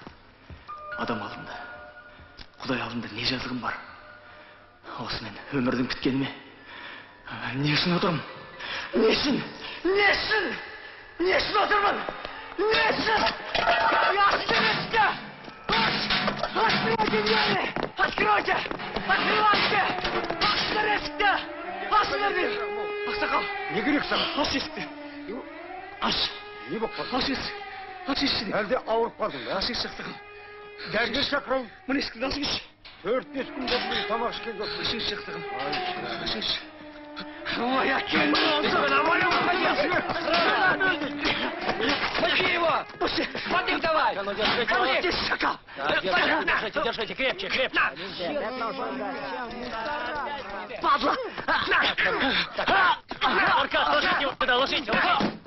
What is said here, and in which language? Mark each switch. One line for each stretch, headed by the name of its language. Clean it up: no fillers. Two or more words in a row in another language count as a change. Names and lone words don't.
Kazakh: Адам алдында, Құдай алдында не жазығым бар? Осы мен өмірдің біткеніме? Не үшін отырмын? Не үшін? Не үшін? Не үшін отырмын? Не үшін? Ясынышты!
Russian: Откройте двери! Откройте! Открывайте!
Kazakh: Ясынышты! Ашын! Ақсақал! Не керек саған? Аш есікті! Аш! Не болып қалды? Аш есік! Аш есік! Әлде ауырып қалдың ба? Аш есік ақсақал! Дәрігер шақырайын. Мына есікті ашыңызшы! 4-5 күн болды тамақ ішкен жоқ. Ашыңызшы ақсақал! Ашыңызшы! Ой, Акель,
Russian: Смотри его! Смотри, давай! Держите, шакал! Держите, держите, крепче, крепче! Падла! Рука, ложите его туда, ложите его!